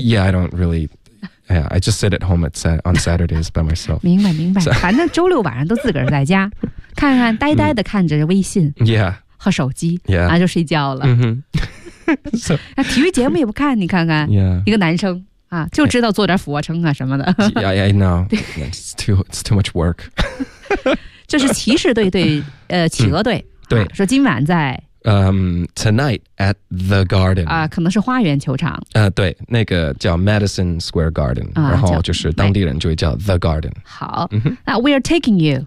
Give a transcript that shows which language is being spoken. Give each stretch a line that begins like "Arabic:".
English: Yeah, I don't really. Yeah, I just sit at home on Saturdays by myself.
Chinese: 明白明白， so, 反正周六晚上都自个儿在家，看看呆呆的看着微信。
English: Yeah.
Chinese: 和手机、
English: yeah.
Chinese: 啊、就睡觉了、 mm-hmm. so, 啊、体育节目也不看你看看、
English: yeah.
Chinese: 一个男生、啊、就知道做点俯卧撑啊什么的
English: yeah, yeah, I know it's too much work
Chinese: 这是骑士队对企鹅队、嗯啊、对说今晚在、
English: Tonight at the garden、
Chinese: 啊、可能是花园球场、对那个叫 Madison Square Garden、啊、然后就是当地人就会叫 the garden
English: 好、嗯、那 we are taking you